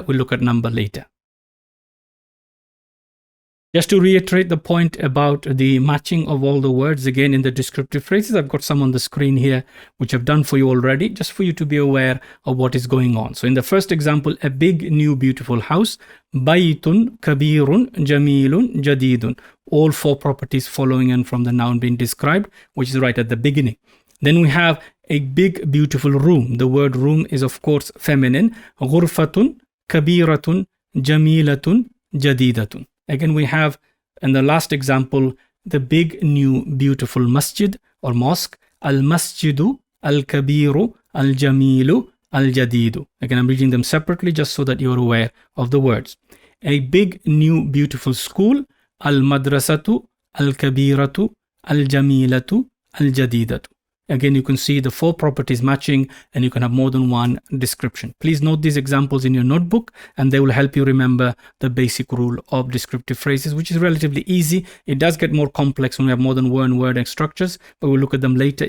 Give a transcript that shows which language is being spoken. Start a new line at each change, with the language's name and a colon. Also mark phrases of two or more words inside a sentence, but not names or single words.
English: We'll look at number later. Just to reiterate the point about the matching of all the words again in the descriptive phrases, I've got some on the screen here, which I've done for you already, just for you to be aware of what is going on. So in the first example, a big, new, beautiful house,
Arabic: بيت كبير جميل جديد.
English: All four properties following in from the noun being described, which is right at the beginning. Then we have a big, beautiful room. The word room is, of course, feminine.
Arabic: غرفة كبيرة جميلة جديدة.
English: Again, we have, in the last example, the big, new, beautiful masjid or mosque.
Arabic: المسجد الكبير الجميل الجديد.
English: Again, I'm reading them separately just so that you're aware of the words. A big, new, beautiful school.
Arabic: المدرسة الكبيرة الجميلة الجديدة.
English: Again, you can see the four properties matching, and you can have more than one description. Please note these examples in your notebook, and they will help you remember the basic rule of descriptive phrases, which is relatively easy. It does get more complex when we have more than one word and structures, but we'll look at them later.